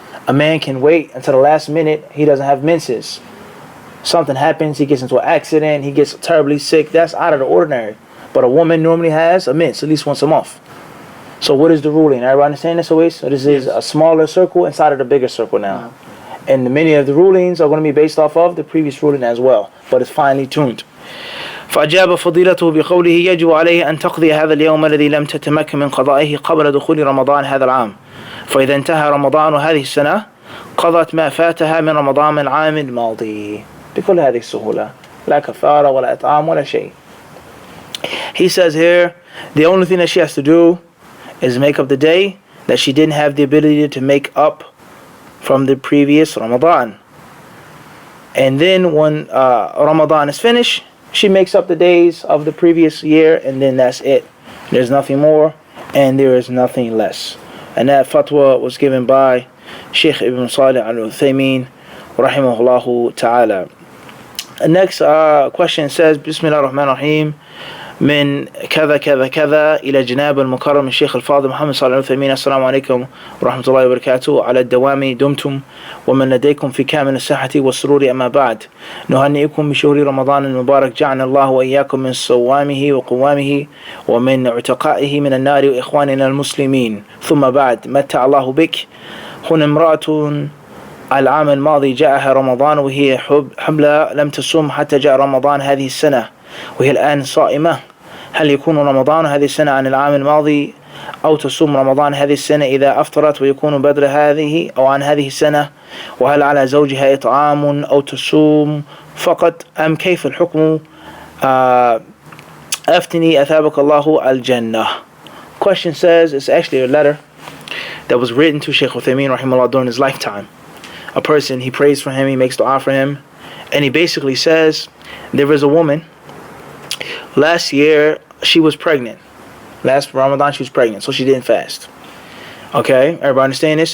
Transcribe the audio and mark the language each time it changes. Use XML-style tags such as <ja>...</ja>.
<en>A man can wait until the last minute. He doesn't have menses. Something happens, he gets into an accident, he gets terribly sick. That's out of the ordinary. But a woman normally has a mens at least once a month. So what is the ruling? Everybody understand this always? So this is a smaller circle inside of the bigger circle now. And many of the rulings are going to be based off of the previous ruling as well. But it's finely tuned.</en> <ar>فأجاب فضيلته بقوله: يجب عليه أن تقضي هذا اليوم الذي لم تتمكن من قضائه قبل دخول رمضان هذا العام، فإذا انتهى رمضان هذه السنة قضت ما فاتها من رمضان العام الماضي بكل هذه السهولة، لا كفارة ولا إطعام ولا شيء.</ar> <en>He says here, the only thing that she has to do is make up the day that she didn't have the ability to make up from the previous Ramadan. And then when Ramadan is finished, she makes up the days of the previous year, and then that's it. There's nothing more and there is nothing less. And that fatwa was given by Sheikh Ibn Salih al-Uthaymeen rahimahullah ta'ala. The next question says:</en> <ar>Bismillah ar-Rahman ar-Rahim. من كذا كذا كذا إلى جناب المكرم الشيخ الفاضل محمد صالح العثيمين. السلام عليكم ورحمة الله وبركاته. على الدوام دمتم ومن لديكم في كامل الصحة والسرور. أما بعد، نهنئكم بشهر رمضان المبارك، جعلنا الله وإياكم من صوامه وقوامه ومن عتقائه من النار وإخواننا المسلمين. ثم بعد، متع الله بك. هنا امرأة العام الماضي جاءها رمضان وهي حبلى، لم تصوم حتى جاء رمضان هذه السنة وهي الآن صائمة. هل يكون رمضان هذه السنة عن العام الماضي، أو تصوم رمضان هذه السنة إذا أفطرت ويكون بدل هذه أو عن هذه السنة؟ وهل على زوجها إطعام أو تصوم فقط، أم كيف الحكم؟ أفتني أثابك الله الجنة.</ar> <en>Question says, it's actually a letter that was written to Sheikh Uthaymeen rahimahullah during his lifetime. A person, he prays for him, he makes dua for him, and he basically says, there was a woman, last year she was pregnant. Last Ramadan she was pregnant, so she didn't fast. Okay, everybody understand this?</en>